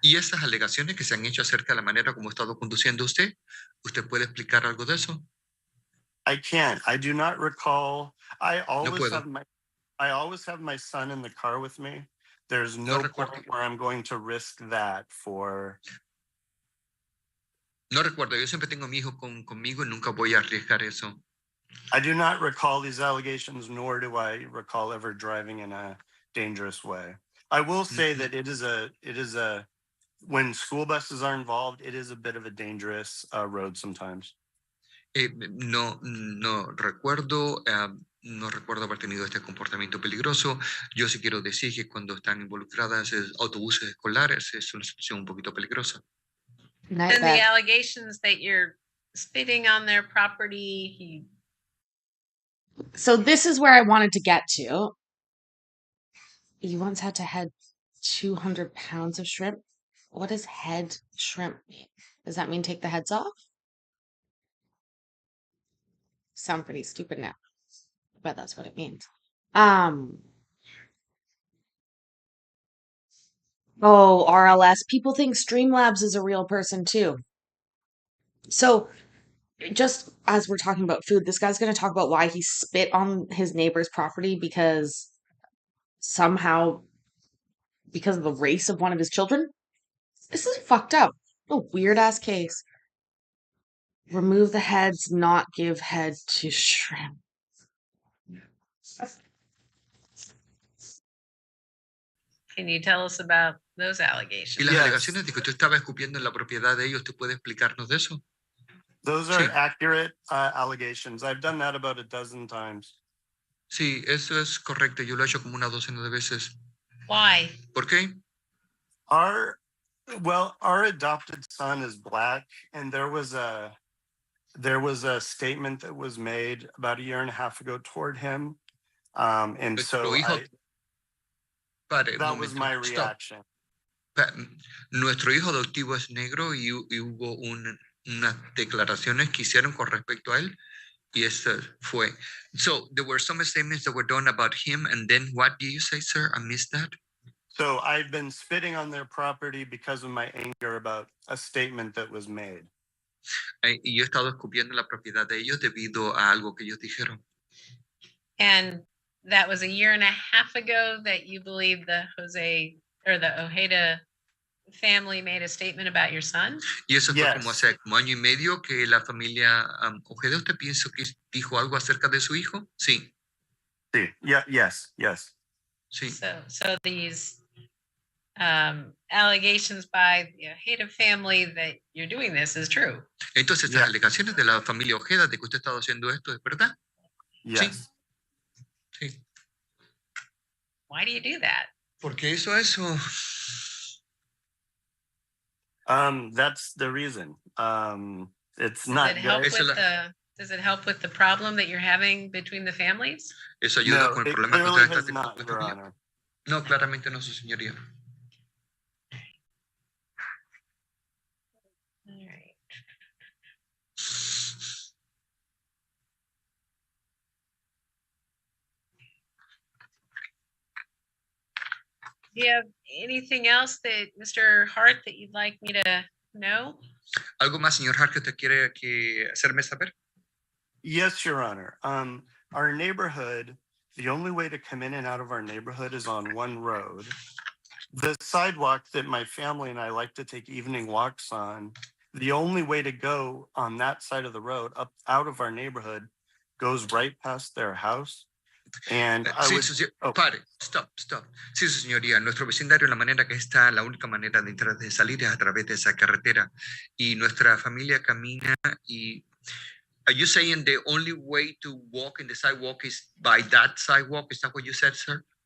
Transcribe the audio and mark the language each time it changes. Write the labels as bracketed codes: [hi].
[es] Y esas alegaciones que se han hecho acerca de la manera como ha estado conduciendo usted, ¿usted puede explicar algo de eso? [en] I can't. I do not recall. I always [es] puedo. [en] have my son in the car with me. There's no point where I'm going to risk that for. [es] No recuerdo, yo siempre tengo a mi hijo conmigo y nunca voy a arriesgar eso. [en] I do not recall these allegations, nor do I recall ever driving in a dangerous way. I will say that it is a when school buses are involved, it is a bit of a dangerous road sometimes. [es] No recuerdo, no recuerdo haber tenido este comportamiento peligroso. Yo sí quiero decir que cuando están involucradas autobuses escolares es una situación un poquito peligrosa. [en] And the allegations that you're spitting on their property. So this is where I wanted to get to. You once had to head 200 pounds of shrimp. What does head shrimp mean? Does that mean take the heads off? Sound pretty stupid now, but that's what it means. Oh, RLS. People think Streamlabs is a real person too. So, just as we're talking about food, this guy's going to talk about why he spit on his neighbor's property because somehow, because of the race of one of his children. This is fucked up. A weird ass case. Remove the heads, not give head to shrimp. Can you tell us about those [es] Y [en] allegations? [es] las alegaciones de que usted estaba escupiendo en la propiedad de ellos, ¿usted puede explicarnos de eso? [en] Those are accurate allegations. I've done that about a dozen times. [es] Sí, eso es correcto. Yo lo he hecho como una docena de veces. [en] Why? [es] ¿Por qué? [en] Our adopted son is black, and there was a statement that was made about a year and a half ago toward him. And so that was my reaction. [es] Nuestro hijo adoptivo es negro y hubo unas declaraciones que hicieron con respecto a él y eso fue. [en] So there were some statements that were done about him, and then what did you say, sir? I missed that. So I've been spitting on their property because of my anger about a statement that was made. [es] Y yo he estado escupiendo la propiedad de ellos debido a algo que ellos dijeron. [en] And that was a year and a half ago that you believe the Jose or the Ojeda family made a statement about your son? [es] Y eso fue como hace como año y medio que la familia Ojeda, ¿usted piensa que dijo algo acerca de su hijo? Sí. [en] Sí. Yeah. Yes. [es] Sí. [en] So these allegations by the Ojeda family that you're doing this is true. [es] Entonces, estas alegaciones de la familia Ojeda de que usted ha estado haciendo esto es verdad. [en] Yes. [es] Sí. [en] Why do you do that? [es] ¿Por qué hizo eso? [en] That's the reason. It's not good. Does it help with the problem that you're having between the families? [es] ¿Eso ayuda con el problema que usted está teniendo con la familia? [en] Honor. [es] No, claramente no, su señoría. [en] All right. Do you have anything else that Mr. Hart that you'd like me to know? [es] ¿Algo más, señor Hart, que usted quiere hacerme saber? [en] Yes, Your Honor. Our neighborhood, the only way to come in and out of our neighborhood is on one road. The sidewalk that my family and I like to take evening walks on, the only way to go on that side of the road up out of our neighborhood goes right past their house. And [es] Pare, stop. Sí, su señoría, nuestro vecindario, la manera que está, la única manera de entrar, de salir es a través de esa carretera. Y nuestra familia camina y... [en] Are you saying the only way to walk in the sidewalk is by that sidewalk? Is that what you said, sir?